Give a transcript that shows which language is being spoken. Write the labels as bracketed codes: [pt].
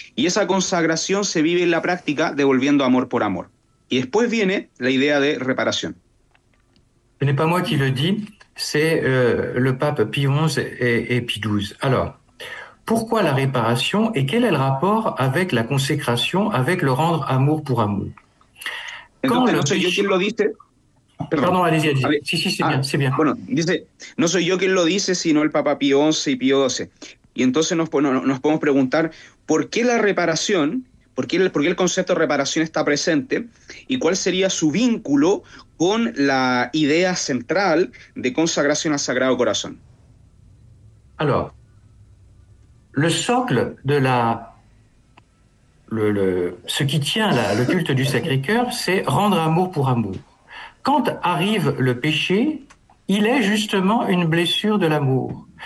[es] Y esa consagración se vive en la práctica devolviendo amor por amor. Y después viene la idea de reparación. [fr] Ce n'est pas moi qui le dis, c'est le pape Pie XI et Pie XII. Alors, pourquoi la réparation et quel est le rapport avec la consécration, avec le rendre amour pour amour? [es] Quand Entonces, le no soy yo quien lo dice. [fr] Pardon, allez-y, allez-y. Allez. Si, c'est bien, c'est bien. [es] Bueno, dice, no soy yo quien lo dice, sino el papa Pie XI y Pie XII. Y entonces nos podemos preguntar, ¿por qué la reparación? ¿Por qué el concepto de reparación está presente y cuál sería su vínculo con la idea central de consagración al Sagrado Corazón? [fr] Alors, le socle de la ce qui tient le culte du Sacré-Cœur, c'est rendre amour pour amour. Quand arrive le péché, il est justement une blessure de l'amour.